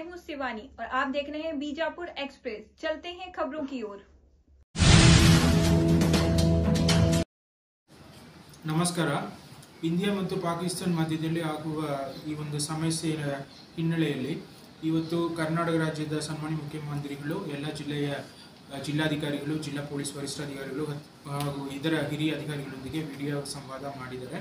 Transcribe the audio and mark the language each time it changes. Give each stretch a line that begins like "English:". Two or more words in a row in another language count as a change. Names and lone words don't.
Hindi: शिवानी और आप देख रहे हैं बीजापुर एक्सप्रेस। चलते हैं खबरों की ओर।
Kannada: ನಮಸ್ಕಾರ. ಇಂಡಿಯಾ ಮತ್ತು ಪಾಕಿಸ್ತಾನ ಮಧ್ಯದಲ್ಲಿ ಆಗುವ ಈ ಒಂದು ಸಮಸ್ಯೆಯ ಹಿನ್ನೆಲೆಯಲ್ಲಿ ಇವತ್ತು ಕರ್ನಾಟಕ ರಾಜ್ಯದ ಸನ್ಮಾನ್ಯ ಮುಖ್ಯಮಂತ್ರಿಗಳು ಎಲ್ಲ ಜಿಲ್ಲಾಧಿಕಾರಿಗಳು, ಜಿಲ್ಲಾ ಪೊಲೀಸ್ ವರಿಷ್ಠಾಧಿಕಾರಿಗಳು ಹಾಗೂ ಇದರ ಹಿರಿಯ ಅಧಿಕಾರಿಗಳೊಂದಿಗೆ ವಿಡಿಯೋ ಸಂವಾದ ಮಾಡಿದ್ದಾರೆ.